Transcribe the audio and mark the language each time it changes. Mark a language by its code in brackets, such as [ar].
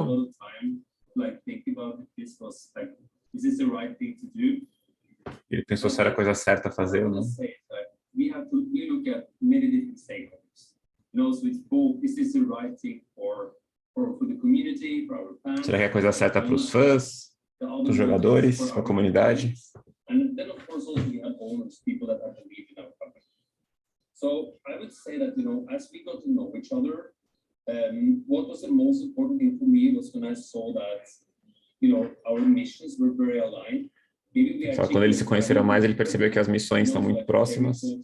[en] A lot of time, like think about if this was like, is this the right thing to do? [pt] Ele pensou se era a coisa certa a fazer ou não. [en] We look at many different stakeholders. So it's both, is this the right thing for the community, for our fans? [pt] Será que é a coisa certa para os fãs, para os jogadores, para a comunidade? [en] And then of course also we have owners, people that have believed in our company. So I would say that, as we got to know each other, what was the most important thing for me was when I saw that, our missions were very aligned. [pt] Só quando eles se conheceram mais, ele percebeu que as missões estão muito próximas.